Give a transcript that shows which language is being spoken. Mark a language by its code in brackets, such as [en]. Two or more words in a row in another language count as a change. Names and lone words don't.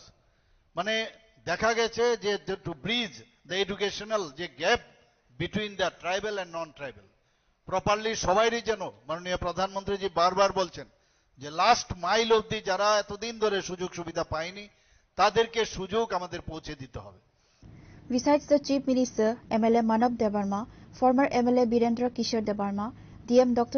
[bn] মানে দেখা গেছে যে [en] to bridge the educational [bn] যে [en] gap between the tribal and non tribal, [bn] প্রপারলি সবাইরই যেন, মাননীয় প্রধানমন্ত্রীজি বারবার বলছেন যে [en] last mile [bn] অবধি যারা এতদিন ধরে সুযোগ সুবিধা পায়নি তাদেরকে সুযোগ আমাদের পৌঁছে দিতে হবে। [en] Besides the Chief Minister, MLA Manav Debarma, former MLA Birendra Kishore Debarma, DM Dr.